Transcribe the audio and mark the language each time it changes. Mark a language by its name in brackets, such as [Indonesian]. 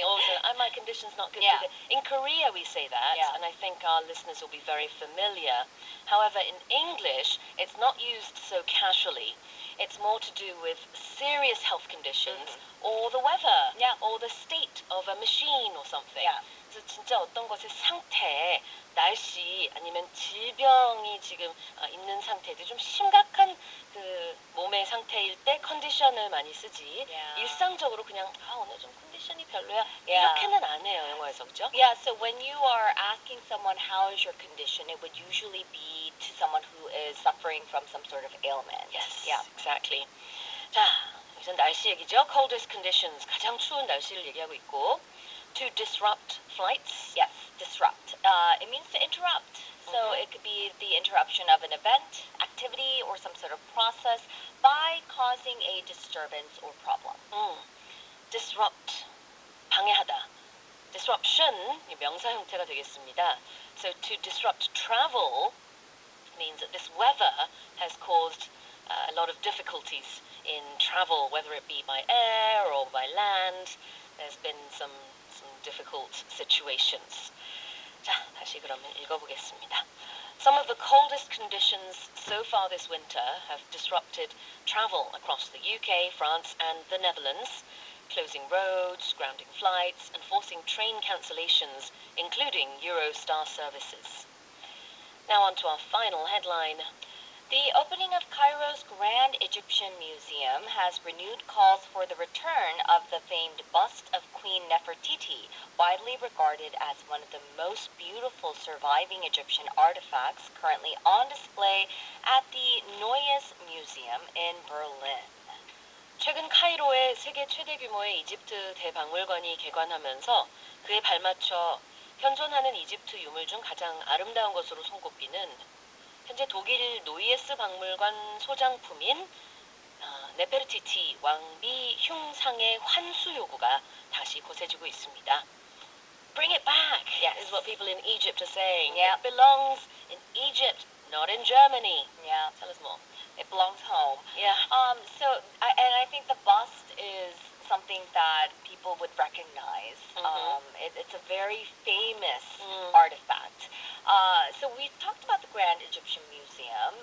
[English] Also, my condition's not good Yeah. today. In Korea, we say that, Yeah. and I think our listeners will be very familiar. However, in English, it's not used so casually. It's more to do with serious health conditions or the weather, Yeah. or the state of a machine or something. Yeah. [Korean] 그래서 진짜 어떤 것의 상태, 날씨 아니면 질병이 지금 있는 상태들 좀 심각한 그 몸의 상태일 때 컨디션을 많이 쓰지. [English] Yeah. [Korean] 일상적으로 그냥 오늘 좀 컨디션이 별로야 [English] Yeah. [Korean] 이렇게는 안 해요 영어에서 그죠? [English] Yeah, so when you are asking someone how is your condition, it would usually be to someone who is suffering from some sort of ailment. Yes, Yeah. exactly. [Korean] 자, 여기서 날씨 얘기죠. [English] Coldest conditions, [Korean] 가장 추운 날씨를 얘기하고 있고 [English] to disrupt flights. Yes, disrupt. It means to interrupt. So it could be the interruption of an event, activity, or some sort of process by causing a disturbance or problem. [Korean] Disrupt, 방해하다. Disruption, 명사 형태가 되겠습니다. [English] So to disrupt travel means that this weather has caused a lot of difficulties in travel, whether it be by air or by land. There's been some difficult situations. [Korean] 자, 다시 그러면 읽어보겠습니다. [English] Some of the coldest conditions so far this winter have disrupted travel across the UK, France, and the Netherlands, closing roads, grounding flights, and forcing train cancellations, including Eurostar services. Now on to our final headline. The opening of Cairo's Grand Egyptian Museum has renewed calls for the return of the famed bust of Queen Nefertiti, widely regarded as one of the most beautiful surviving Egyptian artifacts currently on display at the Neues Museum in Berlin. [Korean] 최근 카이로의 세계 최대 규모의 이집트 대박물관이 개관하면서 그에 발맞춰 현존하는 이집트 유물 중 가장 아름다운 것으로 손꼽히는 현재 독일 노이에스 박물관 소장품인 네페르티티 왕비 흉상의 환수 요구가 다시 거세지고 있습니다. [English] Bring it back, Yes. is what people in Egypt are saying. Yeah. It belongs in Egypt, not in Germany. Yeah. Tell us more. It belongs home. Yeah. I think the bust is something that people would recognize. It's a very famous artifact. So we've talked about the Grand Egyptian Museum.